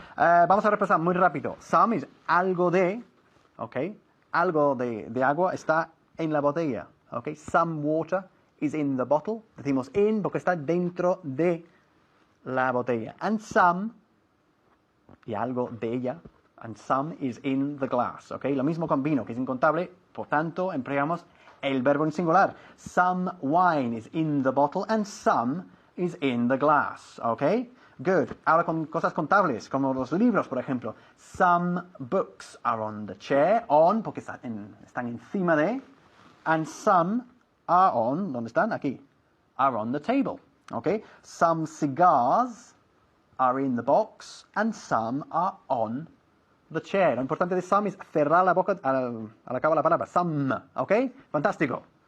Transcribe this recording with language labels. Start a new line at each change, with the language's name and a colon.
Spanish: Vamos a repasar muy rápido. Some es algo de, okay, algo de agua está en la botella.
English: Okay, some water is in the bottle.
Spanish: Decimos in porque está dentro de la botella.
English: And some,
Spanish: y algo de ella,
English: and some is in the glass.
Spanish: Okay, lo mismo con vino, que es incontable, por tanto empleamos el verbo en singular.
English: Some wine is in the bottle and some is in the glass. Okay? Good.
Spanish: Ahora con cosas contables, como los libros, por ejemplo.
English: Some books are on the chair, on,
Spanish: porque están encima de,
English: and some are on,
Spanish: ¿dónde están? Aquí.
English: Are on the table. Okay? Some cigars are in the box and some are on the chair.
Spanish: Lo importante de some es cerrar la boca al acabar la palabra.
English: Some, ¿ok?
Spanish: Fantástico.